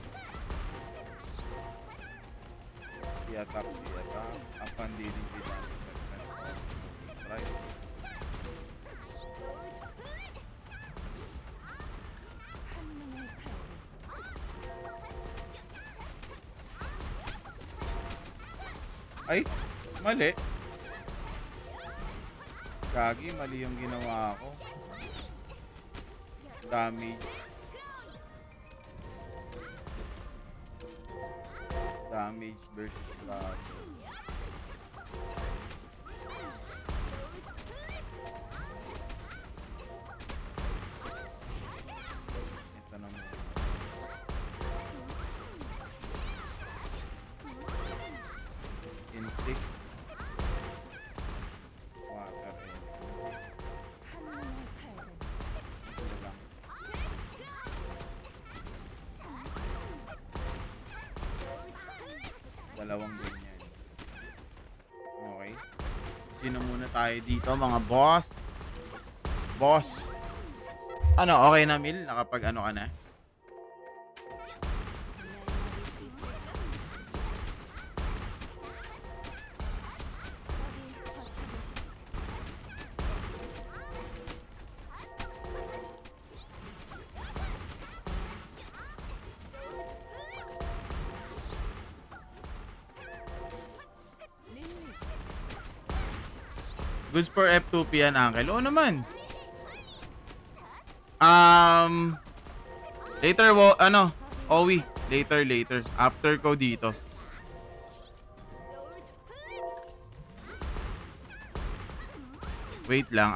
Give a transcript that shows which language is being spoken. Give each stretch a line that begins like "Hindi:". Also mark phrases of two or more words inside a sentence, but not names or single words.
Filipino: Di-attack.
English: Upon dealing with damage. Right.
Korean: 한눈에 팔고
Filipino: Ay, mali. Gagi, mali yung ginawa ko.
English: Damage. Damage versus blood.
Filipino: Ito na muna.
English: Inflict. Water and
Korean: 한눈에 팔고
Filipino: ito lang. Dalawang ganyan.
English: Okay.
Filipino: Sino muna tayo dito mga boss? Boss. Ano, okay na Mil? Nakapag ano ka na?
Korean: 날 막을 수 있을까? 어디 버텨보시죠. 릴리
English: Goods for F2P
Filipino: yan, Uncle. Oo naman.
English: Later, Owi.
Filipino: Later. After ko dito. Wait lang.